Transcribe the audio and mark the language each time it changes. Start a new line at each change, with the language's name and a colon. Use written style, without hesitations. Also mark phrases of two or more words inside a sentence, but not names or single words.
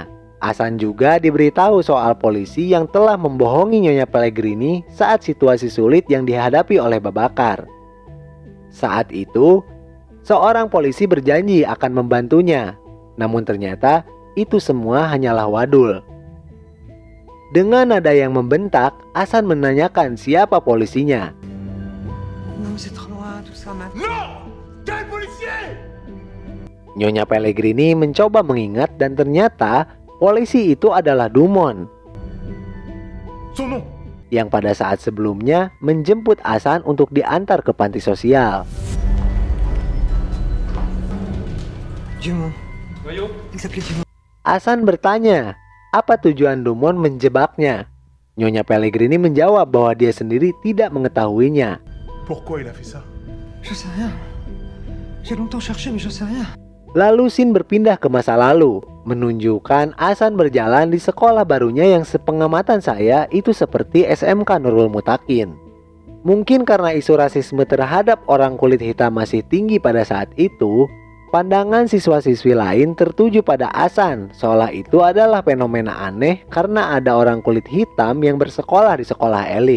Indonesian: Hasan juga diberitahu soal polisi yang telah membohongi Nyonya Pellegrini saat situasi sulit yang dihadapi oleh Babakar. Saat itu, seorang polisi berjanji akan membantunya. Namun ternyata itu semua hanyalah wadul. Dengan nada yang membentak, Hasan menanyakan siapa polisinya.
French: Non, mais c'est trop loin, tout ça, ma...
Indonesian: Nyonya Pellegrini mencoba mengingat dan ternyata polisi itu adalah Dumont
French: Son nom.
Indonesian: yang pada saat sebelumnya menjemput Hasan untuk diantar ke panti sosial.
French: Dumont. Il s'appelait Dumont.
Indonesian: Hasan bertanya, apa tujuan Dumont menjebaknya? Nyonya Pellegrini menjawab bahwa dia sendiri tidak mengetahuinya.
French: Pourquoi il a fait ça? Je sais rien. J'ai longtemps cherché, mais je sais rien.
Indonesian: Lalu scene berpindah ke masa lalu, menunjukkan Hasan berjalan di sekolah barunya yang sepengamatan saya itu seperti SMK Nurul Mutakin. Mungkin karena isu rasisme terhadap orang kulit hitam masih tinggi pada saat itu, pandangan siswa-siswi lain tertuju pada Hasan, seolah itu adalah fenomena aneh karena ada orang kulit hitam yang bersekolah di sekolah elit.